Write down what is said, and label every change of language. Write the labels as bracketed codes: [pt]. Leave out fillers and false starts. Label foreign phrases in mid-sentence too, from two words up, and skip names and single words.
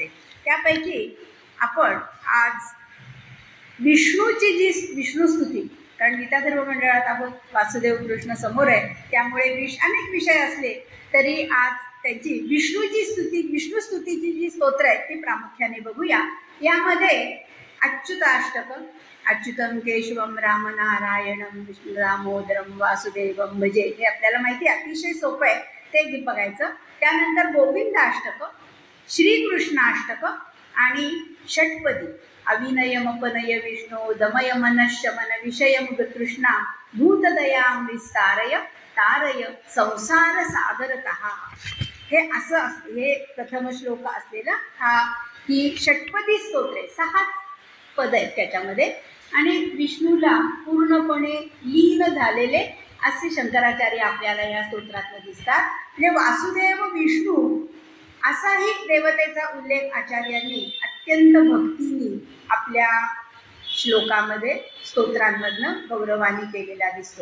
[mr] त्यापैकी आपण आज विष्णूची जी विष्णुस्तुती, कारण गीताधर्म मंडळात आहोत, वासुदेव कृष्ण समोर आहे, त्यामुळे अनेक विषय असले तरी आज त्यांची विष्णुस्तुतीची जी स्तोत्र आहेत ती प्रामुख्याने बघूया. यामध्ये अच्युताष्टक, [sa] अच्युतम केशवम राम नारायणम विष्णु दामोदरम वासुदेवम भजे, [mr] हे आपल्याला माहिती आहे, अतिशय सोपं आहे, ते बघायचं. त्यानंतर गोविंदाष्टक, श्रीकृष्णाष्टक आणि षटपदी [sa] अविनयमपनय विष्णू दमय मनशमन विषयमुग तृष्णा भूतदयां विस्तारय तारय संसार सागरतः, [mr] हे असं असते. हे प्रथम श्लोक असलेला ही षटपदी स्तोत्रे, 6 पद आहेत त्याच्यामध्ये, आणि विष्णूला पूर्णपणे लीन झालेले असे शंकराचार्य आपल्याला या स्तोत्रात दिसतात. म्हणजे वासुदेव विष्णू असाही देवतेचा उल्लेख आचार्यांनी अत्यंत भक्तीने आपल्या श्लोकामध्ये स्तोत्रांमधनं गौरवाने केलेला दिसतो.